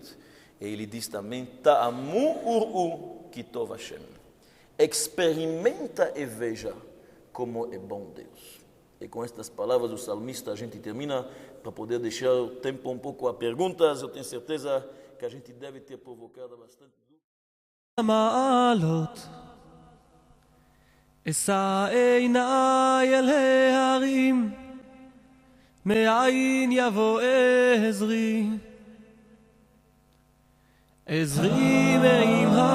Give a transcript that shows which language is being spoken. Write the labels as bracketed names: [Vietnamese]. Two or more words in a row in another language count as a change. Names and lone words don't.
[Portuguese] E ele diz também, [Hebrew] טעמו וראו כי טוב השם. [Portuguese] Experimenta e veja como é bom Deus. E com estas palavras do salmista a gente termina, para poder deixar o tempo um pouco a perguntas. Eu tenho certeza que a gente deve ter provocado bastante [Hebrew] מעלות אשא עיני אל ההרים מאין יבוא עזרי עזרי מעם